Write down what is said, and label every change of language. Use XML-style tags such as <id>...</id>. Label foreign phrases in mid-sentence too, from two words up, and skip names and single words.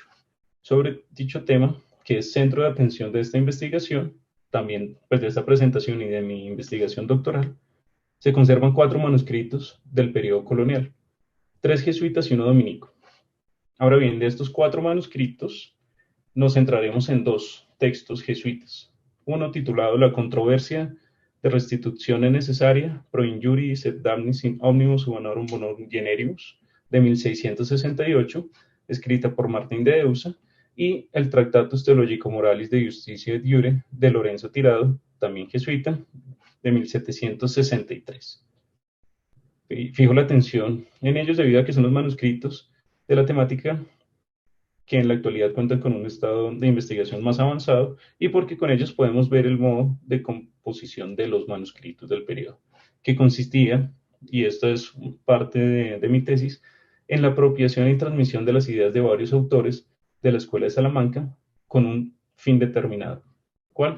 <es>Sobre dicho tema, que es centro de atención de esta investigación, también pues, de esta presentación y de mi investigación doctoral, se conservan 4 manuscritos del periodo colonial, 3 jesuitas y uno dominico. Ahora bien, de estos 4 manuscritos, nos centraremos en 2 textos jesuitas. Uno titulado La controversia de restituzione necesaria pro injuris et damnis in omnibus humanorum bonorum generius, de 1668, escrita por Martín de Eusa, y el Tractatus Theologico Moralis de Justitia et Iure, de Lorenzo Tirado, también jesuita, de 1763. Fijo la atención en ellos debido a que son los manuscritos de la temática que en la actualidad cuentan con un estado de investigación más avanzado y porque con ellos podemos ver el modo de composición de los manuscritos del periodo, que consistía, y esta es parte de mi tesis, en la apropiación y transmisión de las ideas de varios autores de la Escuela de Salamanca con un fin determinado, ¿cuál?</es>